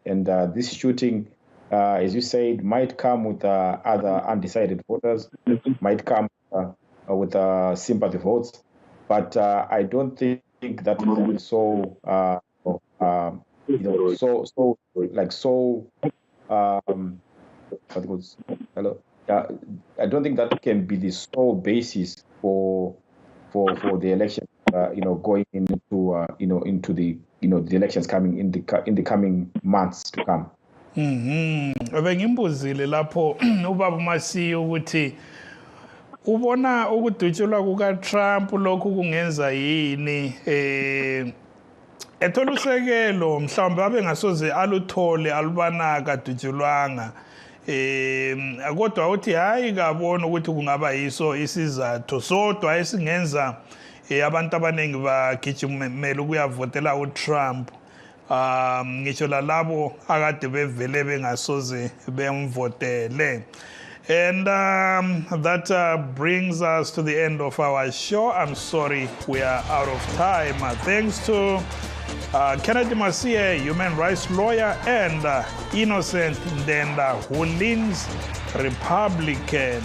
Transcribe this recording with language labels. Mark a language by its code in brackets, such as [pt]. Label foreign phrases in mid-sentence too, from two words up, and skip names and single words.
[en] And this shooting, as you said, might come with other undecided voters, might come with sympathy votes, but I don't think that is so I don't think that can be the sole basis for the election. Going into the elections coming in the coming months to come. [nd] Bengimbuzile lapho ubaba uMasiye ukuthi ubona ukudutshulwa kuka Trump lokhu kungenza yini ethola usekelo mhlawumbe abe ngasoze aluthole alubanaka dutshulwanga kodwa uthi hayi kabona ukuthi kungaba yiso isizathu sodwa esingenza abantu abaningi bagijimela ukuyavotela uTrump ngisho lalabo akade bevele bengasoze bemvotele. [en] And that brings us to the end of our show. I'm sorry we are out of time. Thanks to Kennedy Masiye, human rights lawyer, and Innocent Ndenda, who leans Republican.